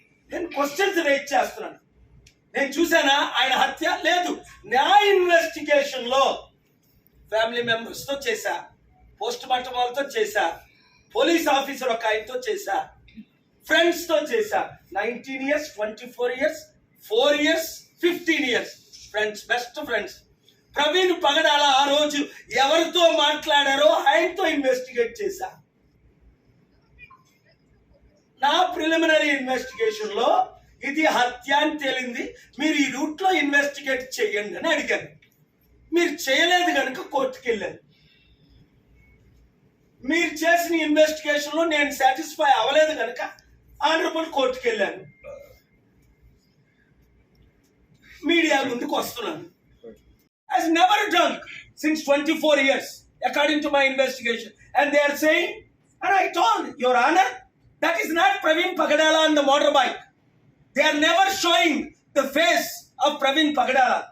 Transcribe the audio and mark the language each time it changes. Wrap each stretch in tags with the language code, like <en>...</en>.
<te>నేను questions rate చేస్తున్నాను. నేను చూసానా ఆయన హత్య? లేదు. నా ఇన్వెస్టిగేషన్ లో ఫ్యామిలీ మెంబర్స్ తో చేశా, పోస్ట్ మార్టం వాళ్ళతో చేశా, పోలీస్ ఆఫీసర్ ఒక ఆయనతో చేశా, ఫ్రెండ్స్ తో చేశా.</te> <en>19 years, 24 years, 4 years, 15 years friends, best friends.</en> <te>Praveen పగడాల ఆ రోజు ఎవరితో మాట్లాడారో ఆయనతో ఇన్వెస్టిగేట్ చేశా. నా ప్రిలిమినరీ ఇన్వెస్టిగేషన్ లో ఇది హత్య అని తేలింది. మీరు ఈ రూట్ లో ఇన్వెస్టిగేట్ చేయండి అని అడిగాను. మీరు చేయలేదు కనుక కోర్టుకి వెళ్ళాను. మీరు చేసిన ఇన్వెస్టిగేషన్ లో నేను సాటిస్ఫై అవ్వలేదు కనుక ఆనరబుల్ కోర్టుకి వెళ్ళాను. మీడియా ముందుకు వస్తున్నాను.</te> <en>Has never done since 24 years according to my investigation, and they are saying, and I told Your Honor, that is not Praveen Pagadala on the motorbike. They are never showing the face of Praveen Pagadala.</en>